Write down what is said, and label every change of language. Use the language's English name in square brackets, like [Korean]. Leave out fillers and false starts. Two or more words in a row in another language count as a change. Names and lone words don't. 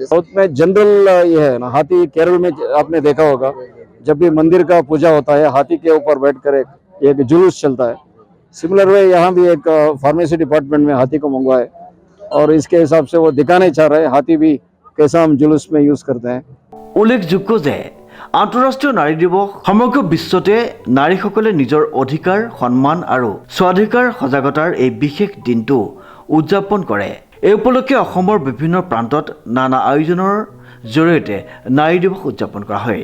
[Hindi] साउथ में जनरल ये है ना, हाथी केरल में आपने देखा होगा, जब भी मंदिर का पूजा होता है हाथी के ऊपर बैठकर एक जुलूस चलता है। [English] similar way [Hindi] यहाँ भी एक [English] pharmacy department [Hindi] में हाथी को मंगवाए और इसके हिसाब से वो दिखाने चाह रहे हैं हाथी भी कैसा हम जुलूस में यूज करते हैं। [Assamese] উল্লেখযোগ্য যে আন্তঃৰাষ্ট্ৰীয় নাৰী দিৱস সমগ্ৰ বিশ্বতে নাৰীসকলে নিজৰ অধিকাৰ, সন্মান আৰু স্বাধিকাৰ সজাগতাৰ এই বিশেষ দিনটো উদযাপন কৰে। এই উপলক্ষে অসমৰ বিভিন্ন প্ৰান্তত নানা আয়োজনৰ জৰিয়তে নাৰী দিৱস উদযাপন কৰা হয়।